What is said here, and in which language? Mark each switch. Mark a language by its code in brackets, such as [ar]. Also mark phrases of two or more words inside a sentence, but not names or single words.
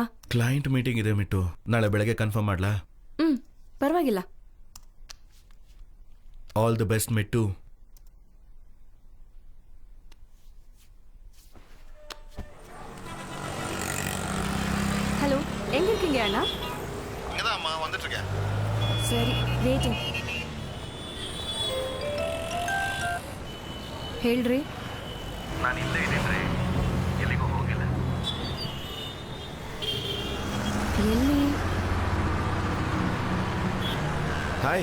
[en] client meeting [kn] ಇದೆ ಮಿಟ್ಟು, ನಾಳೆ ಬೆಳಗ್ಗೆ ಕನ್ಫರ್ಮ್ ಮಾಡ್ಲಾ? ಪರವಾಗಿಲ್ಲ. [en] all the best ಮಿಟ್ಟು. [ta] ஹலோ எங்க இருக்கீங்க அண்ணா? இங்கதாம்மா வந்துட்டு இருக்கேன். [kn] சரி ವೇಟಿಂಗ್. ಹೇಳ್ರಿ. ನಾನು ಇಲ್ಲೇ ಇದ್ದೀನಿ, ಎಲ್ಲಿಗೂ ಹೋಗಿಲ್ಲ. ಎಲ್ಲಿ? ಹಾಯ್.